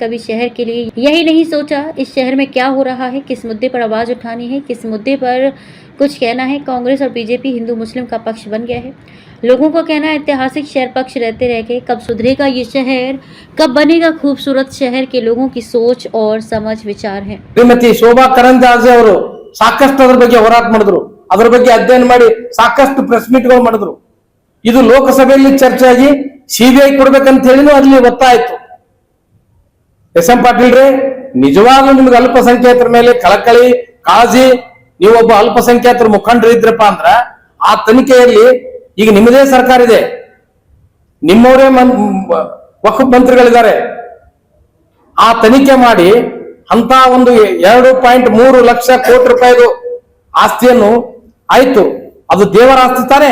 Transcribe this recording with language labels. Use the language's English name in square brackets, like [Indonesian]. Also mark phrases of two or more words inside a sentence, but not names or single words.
[Hindi] कभी शहर के लिए यही नहीं सोचा इस शहर में क्या हो रहा है, किस मुद्दे पर आवाज़ उठानी है, किस मुद्दे पर कुछ कहना है। कांग्रेस और बीजेपी हिंदू मुस्लिम का पक्ष बन गया है। लोगों को कहना है ऐतिहासिक शहर पक्ष रहते रह गए। कब सुधरेगा ये शहर, कब बनेगा खूबसूरत शहर के लोगों की सोच और समझ विचार है। [Kannada] ಶ್ರೀಮತಿ ಶೋಭಾ ಕರಂದ್ಲಾಜೆ ಅವರು ಸಾಕಷ್ಟು ಅದರ ಬಗ್ಗೆ ಹೋರಾಟ ಮಾಡಿದ್ರು, ಅದರ ಬಗ್ಗೆ ಅಧ್ಯಯನ ಮಾಡಿ ಸಾಕಷ್ಟು [English] press meets [Kannada] ಮಾಡಿದ್ರು. ಇದು ಲೋಕಸಭೆಯಲ್ಲಿ ಚರ್ಚೆ ಆಗಿ ಸಿಬಿಐ ಕೊಡ್ಬೇಕಂತ ಹೇಳಿನೂ ಅಲ್ಲಿ ಒತ್ತಾಯಿತು. ಎಸ್.ಎಂ. ಪಾಟೀಲ್ರೆ, ನಿಜವಾಗ್ಲೂ ನಿಮ್ಗೆ ಅಲ್ಪಸಂಖ್ಯಾತರ ಮೇಲೆ ಕಳಕಳಿ ಕಾಳಜಿ, ನೀವೊಬ್ಬ ಅಲ್ಪಸಂಖ್ಯಾತರ ಮುಖಂಡರು ಇದ್ರಪ್ಪ ಅಂದ್ರ ಆ ತನಿಖೆಯಲ್ಲಿ ಈಗ ನಿಮ್ಮದೇ ಸರ್ಕಾರ ಇದೆ, ನಿಮ್ಮವರೇ ವಕ್ಫ್ ಮಂತ್ರಿಗಳಿದ್ದಾರೆ, ಆ ತನಿಖೆ ಮಾಡಿ ಅಂತ ಒಂದು 2.3 ಲಕ್ಷ ಕೋಟಿ ರೂಪಾಯಿದು ಆಸ್ತಿಯನ್ನು ಆಯ್ತು, ಅದು ದೇವರ ಆಸ್ತಿ ತಾನೆ.